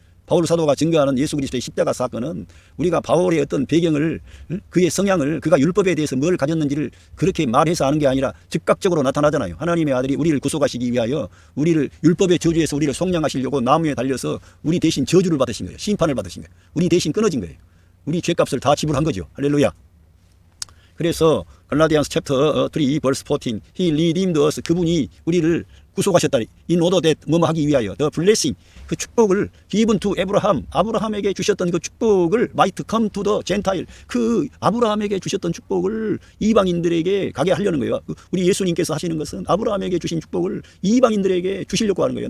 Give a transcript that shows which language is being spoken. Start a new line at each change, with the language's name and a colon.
Korean: 바울 사도가 증거하는 예수 그리스도의 십자가 사건은 우리가 바울의 어떤 배경을 그의 성향을 그가 율법에 대해서 뭘 가졌는지를 그렇게 말해서 아는 게 아니라 즉각적으로 나타나잖아요. 하나님의 아들이 우리를 구속하시기 위하여 우리를 율법의 저주에서 우리를 속량하시려고 나무에 달려서 우리 대신 저주를 받으신 거예요. 심판을 받으신 거예요. 우리 대신 끊어진 거예요. 우리 죄값을 다 지불한 거죠. 할렐루야. 그래서
English: 갈라디안스 챕터 3 verse 14 He redeemed us.
Korean: 그분이 우리를 구속하셨다.
English: In order that
Korean: 뭐뭐 하기 위하여
English: the blessing
Korean: 그 축복을
English: given to Abraham
Korean: 아브라함에게 주셨던 그 축복을
English: might come to the Gentile
Korean: 그 아브라함에게 주셨던 축복을 이방인들에게 가게 하려는 거예요. 우리 예수님께서 하시는 것은 아브라함에게 주신 축복을 이방인들에게 주시려고 하는 거예요.